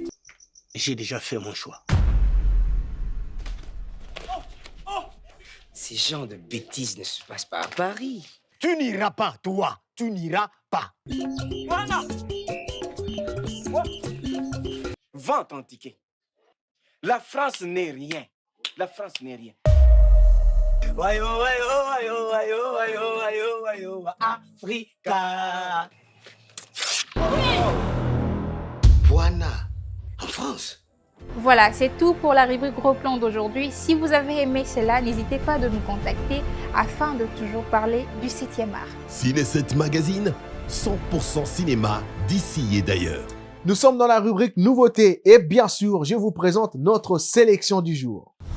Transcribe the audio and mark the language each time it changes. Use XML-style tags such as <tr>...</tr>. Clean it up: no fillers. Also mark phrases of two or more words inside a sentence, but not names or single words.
<fr>J'ai déjà fait mon choix. Ces genres de bêtises ne se passent pas à Paris. Tu n'iras pas, toi. Tu n'iras pas. Voilà. Vends ton ticket. La France n'est rien. La France n'est rien. Wayo, wayo, wayo, wayo, wayo, wayo, wayo, Africa. Buana, en France. Voilà, c'est tout pour la rubrique Gros Plan d'aujourd'hui. Si vous avez aimé cela, n'hésitez pas de nous contacter afin de toujours parler du 7e art. Ciné7 Magazine, 100% cinéma d'ici et d'ailleurs. Nous sommes dans la rubrique nouveautés et bien sûr, je vous présente notre sélection du jour.</fr>